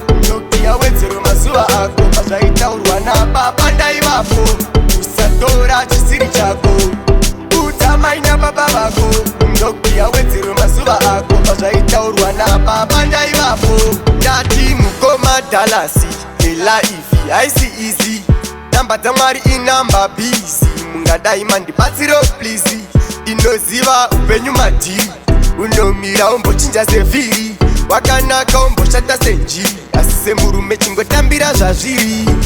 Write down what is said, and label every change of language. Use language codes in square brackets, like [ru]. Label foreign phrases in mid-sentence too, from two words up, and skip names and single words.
[sn] Ndokuti yawedzero mazuva ako. Pazvaitaurwa nababa ndaivapo. Usatora chisiri chako. Udza mai nababa vako. Ndokuti yawedzero mazuva ako. Pazvaitaurwa nababa ndaivapo. Ndati mukoma Dallas, [en] the life [sn] haisi easy. Namba dzaMwari inamba busy. Mungadai mandibatsiro please. Inoziva upenyu madhiri. Unomira umbochinja sevhiri. Wakanaka umboshata senjiri. Asi semurume chingotambira zvazviri.